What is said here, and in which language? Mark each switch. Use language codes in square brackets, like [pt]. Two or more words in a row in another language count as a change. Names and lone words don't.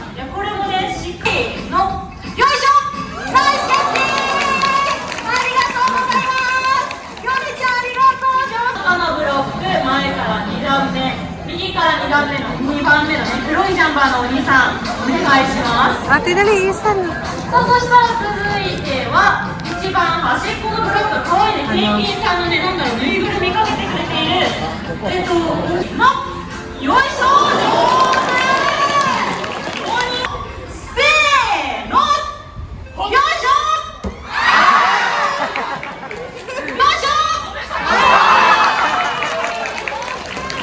[ja] いやこれもねしっかりのよいしょ、ナイスキャッチー。ありがとうございます。ヨネちゃんありがとう。他のブロック前から2段目、右から2段目の2番目のね黒いジャンバーのお兄さんお願いします。 [tl] Ate, dali, isa na. [ja] さあそしたら続いては一番端っこのブロック、かわいいね、ペンギンさんのね、なんだろう、ぬいぐるみかけてくれているよいしょ、上手。せーの、よいしょよいしょ。